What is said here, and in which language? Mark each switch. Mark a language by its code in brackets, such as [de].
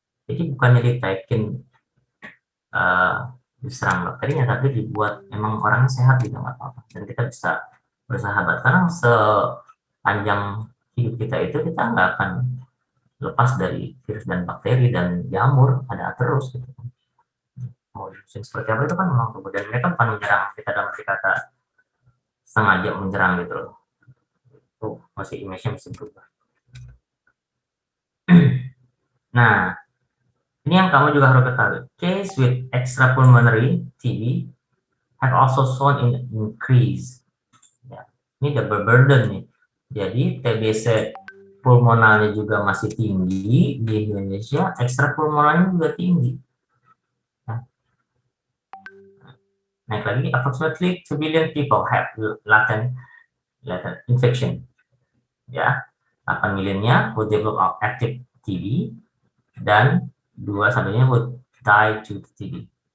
[id] Jadi bukannya ditekin diserang bakterinya, tapi dibuat emang orangnya sehat juga nggak apa-apa, dan kita bisa bersahabat, karena sepanjang hidup kita itu kita nggak akan lepas dari virus dan bakteri dan jamur, ada terus gitu. Mau seperti apa itu kan memang, kemudian mereka bukan menyerang kita dalam arti kata sengaja menyerang gitu loh. Itu masih image-nya masih berubah. Nah, ini yang kamu juga harus ketahui. [en] Case with extrapulmonary TB have also shown in increase. [id] Ya, ini [en] double burden [id] nih. Jadi TBC pulmonalnya juga masih tinggi di Indonesia, extrapulmonalnya juga tinggi. Naik lagi, [en] approximately 2 billion people have latent infection. Ya, 8 milionnya would develop active TB, [id] dan [en] 2/3 would die to TB.